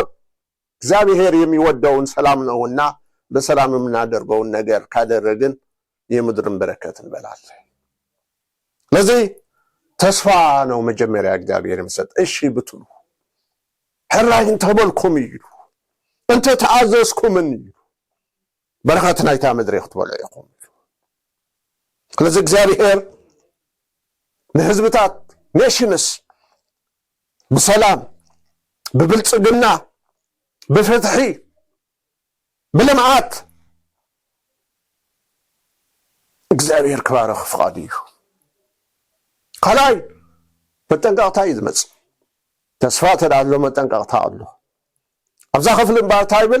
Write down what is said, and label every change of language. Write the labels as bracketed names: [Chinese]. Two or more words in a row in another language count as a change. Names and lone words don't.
[Amharic] እግዚአብሔር የሚወደውን ሰላም ነውና በሰላም የምናደርገውን ነገር ካደረግን የምድርን በረከት እንበላለን። ለዚህ ተስፋ ነው መጀመሪያ እግዚአብሔር የሚሰጥ። እሺ ብትሉ [Tigrinya] ሕራይ እንተበልኩም ይሉ እንተ ተዓዘዝኩምን ይሉ በረከት ናይታ ምድሪ ክትበልዑ ኢኹም። [Amharic] ስለዚህ እግዚአብሔር ለህዝብታት ኔሽንስ በሰላም በብልጽግና በፍትሒ [Tigrinya] ብልምዓት እግዚአብሔር ክባርኽ ፍቃዱ እዩ። ካልኣይ መጠንቀቕታ እዩ ዝመጽእ። ተስፋ ተዳሎ መጠንቀቕታ ኣሎ። ኣብዛ ክፍሊ እምበር እንታይ ይብል?